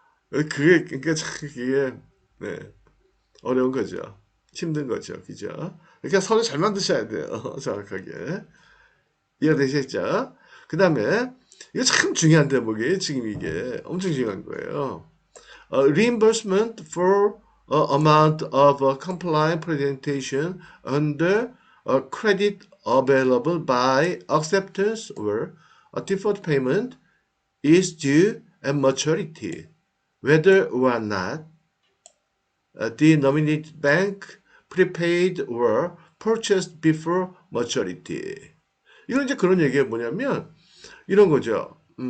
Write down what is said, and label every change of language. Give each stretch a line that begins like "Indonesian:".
Korean: 그러니까 참 그게 네, 어려운 거죠. 힘든 거죠. 그죠? 그러니까 서류 잘 만드셔야 돼요. 정확하게. 이해되셨죠? 그 다음에 이거 참 중요한 대목이에요. 지금 이게 엄청 중요한 거예요.
English: Reimbursement for amount of compliant presentation under a credit available by acceptance or a default payment is due at maturity, whether or not the nominated bank prepaid or purchased before maturity.
Korean: 이건 이제 그런 얘기가 뭐냐면 이런 거죠.